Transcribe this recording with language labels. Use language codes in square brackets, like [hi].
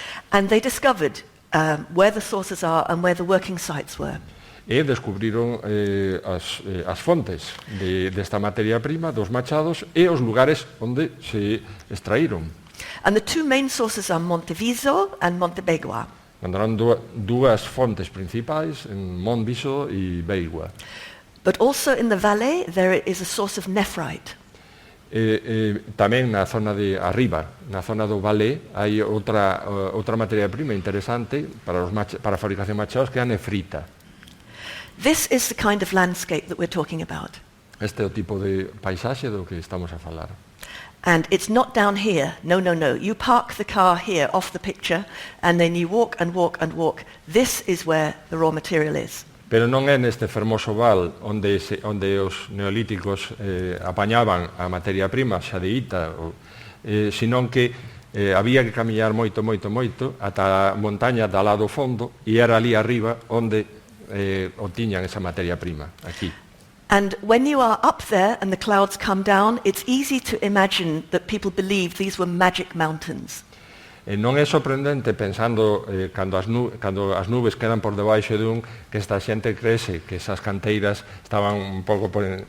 [en] And they discovered where the sources are and where the working sites were. [gl] E descubriron as fontes desta materia prima, dos machados, e os lugares onde se extraíron. [en] And the two main sources are Monteviso and Montebegua. [gl] Andaron dúas fontes principais, en Monteviso e Beigua. [en] But also in the valley there is a source of nephrite. [gl] Tamén na zona de arriba, na zona do Valais, hai outra materia prima interesante para a fabricación de machados, que é a nefrita. [en] This is the kind of landscape that we're talking about. [gl] Este é o tipo de paisaxe do que estamos a falar. [en] And it's not down here. No, no, no. You park the car here off the picture and then you walk and walk and walk. This is where the raw material is. [gl] Pero non é neste fermoso val onde os neolíticos apañaban a materia prima, xadeíta, senón que había que camiñar moito ata a montaña da lado fondo, e era ali arriba onde obtiñan esa materia prima, aquí. [en] And when you are up there and the clouds come down, it's easy to imagine that people believed these were magic mountains. [gl] Non é sorprendente pensando cando as nubes quedan por debaixo que esta xente crese que esas canteiras estaban un pouco por